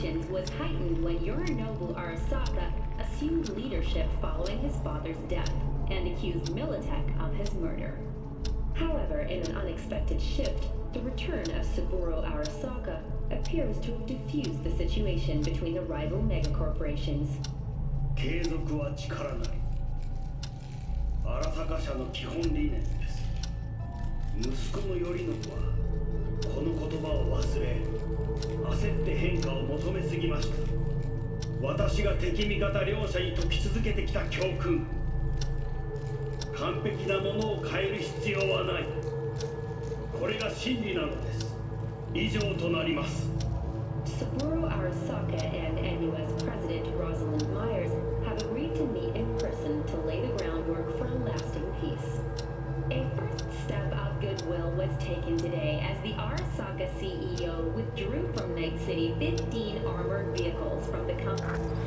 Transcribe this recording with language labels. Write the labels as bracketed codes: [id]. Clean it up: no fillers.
[en] Was heightened when Yorinobu Arasaka assumed leadership following his father's death and accused Militech of his murder. However, in an unexpected shift, the return of Saburo Arasaka appears to have diffused the situation between the rival megacorporations. [ja] 継続は力なり。荒坂社の基本理念です。息子の頼信はこの言葉を忘れ、焦って変化を求めすぎました。私が敵味方両者に説き続けてきた教訓。完璧なものを変える必要はない。これが真理なのです。以上となります。 [en] Saburo Arasaka and NUS President Rosalind Myers have agreed to meet in person to lay the groundwork for a lasting peace. A first step of goodwill was taken today as the Arasaka CEO withdrew from Night City 15 armored vehicles from the company.